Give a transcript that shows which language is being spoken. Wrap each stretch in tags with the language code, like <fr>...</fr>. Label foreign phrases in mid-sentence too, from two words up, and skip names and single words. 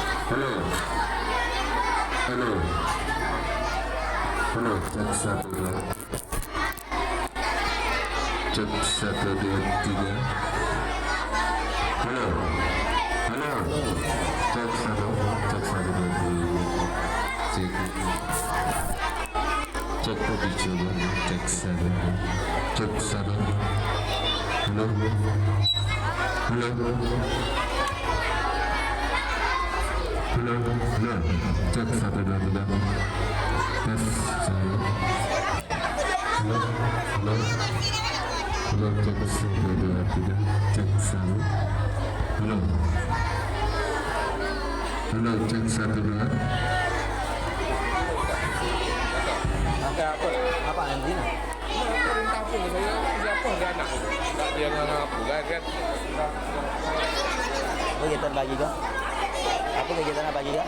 <id>Halo. Halo. Halo, cek 1 2. Cek 1 2 3. Halo. Halo. Cek 1. Cek 1 2 3. Cek. Cek dicoba. Cek 1. Cek 1. Halo. Halo. Halo, halo, cek 1 2 3. Tes 1. Halo, halo, halo, cek 1 2 3. Cek 1. Halo, halo, cek 1 2. Apa Andina? Perintah pun saya siapa dia anak enggak dia ngaku kan Kegiatan pagi kok? Apa kegiatan apa juga?</id>